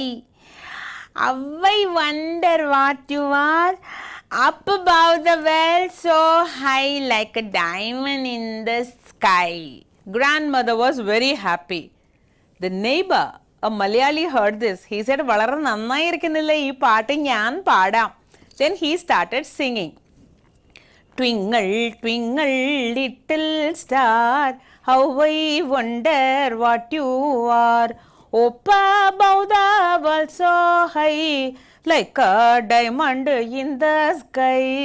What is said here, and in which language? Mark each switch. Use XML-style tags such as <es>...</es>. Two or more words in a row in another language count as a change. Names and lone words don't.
<en>How I wonder what you are. Up above the world, so high, like a diamond in the sky. Grandmother was very happy. The neighbor, a Malayali, heard this. He said,</en> <ml>"വളരെ നന്നായി ഇരിക്കുന്നില്ല ഈ പാട്ട് ഞാൻ പാടാം."</ml> <en>Then he started singing. Twinkle, twinkle, little star, how I wonder what you are. Up above the world, so high, like a diamond in the sky.</en>